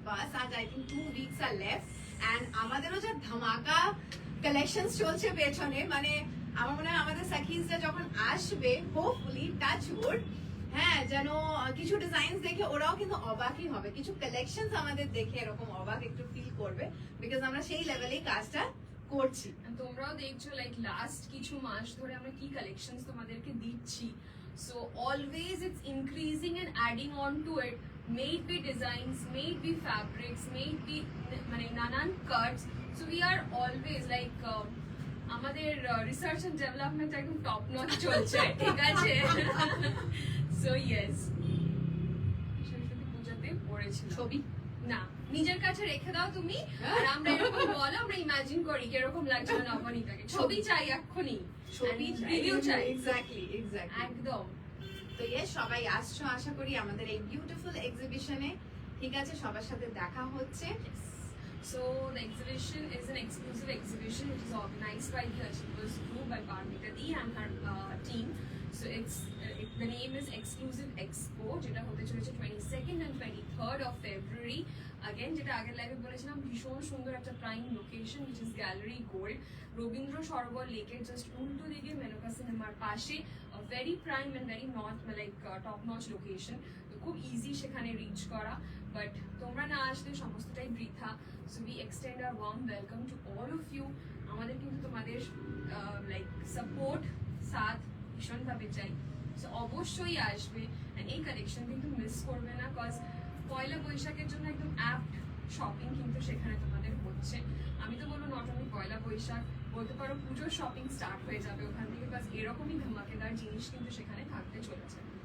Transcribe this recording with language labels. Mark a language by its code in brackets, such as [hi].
[bn] বাস আজ [en] I think 2 weeks [bn] আর left, and আমাদেরও যে ধামাকা কালেকশনস চলছে পেছনে, মানে আমার মনে হয় আমাদের সাকিজরা যখন আসবে হোপফুলি টাচ উড, হ্যাঁ যেন কিছু ডিজাইনস দেখে ওরাও কিন্তু অবাকই হবে, কিছু কালেকশনস আমাদের দেখে এরকম অবাক একটু ফিল করবে, বিকজ আমরা সেই লেভেলেই কাজটা করছি। তোমরাও দেখছো লাইক লাস্ট কিছু মাস ধরে আমরা কি কালেকশনস তোমাদেরকে দিচ্ছি। So [en] So always it's increasing and adding on to it. May it be designs, may it be fabrics, may it be [bn] মানে নানান [en] cuts. So we are always like আমাদের research and development একদম top notch চলছে, ঠিক আছে? [bn] So yes, Saraswati পূজাতে পড়েছিল ছবি না, নিজের কাছে রেখে দাও তুমি, আর আমরা এরকম বলো, আমরা ইমাজিন করি কিরকম লাগছে নবনীতাকে। ছবি চাই এক্ষুনি, ছবি ভিডিও চাই, [en] exactly [bn] একদম। তো ইয়ে সবাই আসছো আশা করি আমাদের এই বিউটিফুল এক্সিবিশনে, ঠিক আছে? সবার সাথে দেখা হচ্ছে। [en] So the exhibition is an exclusive exhibition which is organized by the Achievers Group by Parmita Dee and her team. So the name is Exclusive Expo, [bn] যেটা হতে চলেছে [en] 22nd and 23rd of February. [bn] Again, যেটা আগের লাইভে বলেছিলাম, ভীষণ সুন্দর একটা prime location which is Gallery Gold, Rabindra Sarobar লেকের জাস্ট উল্টো দিকে মেনকা সিনেমার পাশে, [en] a very prime and very top notch location. [bn] তো খুব ইজি সেখানে রিচ করা, বাট তোমরা না আসলে সমস্তটাই বৃথা। [en] So we extend our warm welcome to all of you. [bn] আমাদের কিন্তু তোমাদের লাইক সাপোর্ট সাথ ভীষণভাবে চাই। সো অবশ্যই আসবে, and এই কালেকশন কিন্তু মিস করবে না, কজ পয়লা বৈশাখের জন্য একদম অ্যাপ্ট শপিং কিন্তু সেখানে তোমাদের হচ্ছে। আমি তো বলবো নট অনলি পয়লা বৈশাখ, বলতে পারো পুজোর শপিং স্টার্ট হয়ে যাবে ওখান থেকে, বাস এরকমই ধামাকেদার জিনিস কিন্তু সেখানে থাকতে চলেছে।